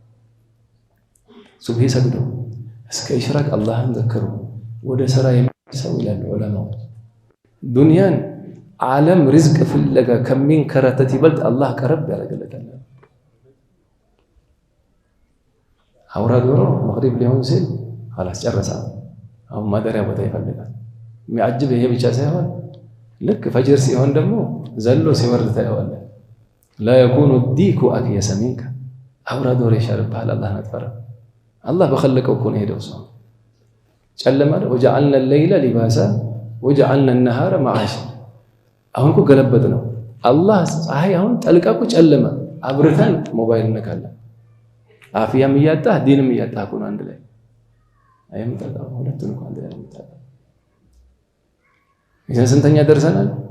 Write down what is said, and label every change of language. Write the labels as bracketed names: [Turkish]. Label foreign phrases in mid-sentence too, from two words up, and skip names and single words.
[Amharic] ሱብሂ ሰግዶ እስከ ኢሽራቅ አላህን ዘክሩ። ወደ ስራ የሚሰው ይላሉ ዑለማዎች። ዱንያን ዓለም ሪዝቅ ፍለጋ ከሚንከራተት ይበልጥ አላህ ቀረብ ያደርግለታል። አውራ ዶሮ መግሪብ ሊሆን ሲል خلاص ጨረሰ። አሁን ማደሪያ ቦታ ይፈልጋል። የሚያጅብ ይሄ ብቻ ሳይሆን ልክ ፈጅር ሲሆን ደግሞ ዘሎ ሲወርድ ታየዋለህ። [Arabic] لا يكون الديك أكيس منك [Amharic] አውራ ዶሮ ይሻልብሃል። አላህን አትፈራ። አላህ በخلቀው እኮ ነው ሄደው ሰው ጨለማ [Arabic] وجعلنا الليل لباسا وجعلنا النهار معاشا። [Amharic] አሁን እኮ ገለበጥ ነው አላህ ፀሐይ አሁን ጠልቃ እኮ ጨለማ አብርተን ሞባይል ነካለን። አፍያም እያጣህ ዲንም እያጣህ እኮ ነው አንድ ላይ አይምጣጣው ሁለቱን እኮ አንድ ላይ አይምጣጣው። ይሄን ስንተኛ ደርሰናል?